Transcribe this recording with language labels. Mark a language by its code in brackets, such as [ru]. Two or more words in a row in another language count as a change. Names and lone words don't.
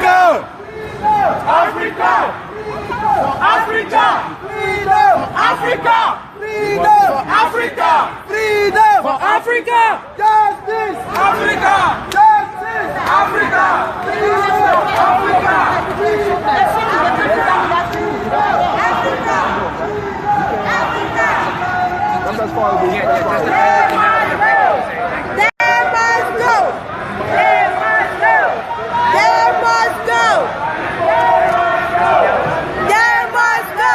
[en] Freedom! Africa! Africa! Freedom! Africa! Freedom! Africa! Freedom! For Africa! Justice! Africa! Justice! Africa! Freedom! Africa! Freedom! That's as far as we get. They must go! They must go! They must go! They must go!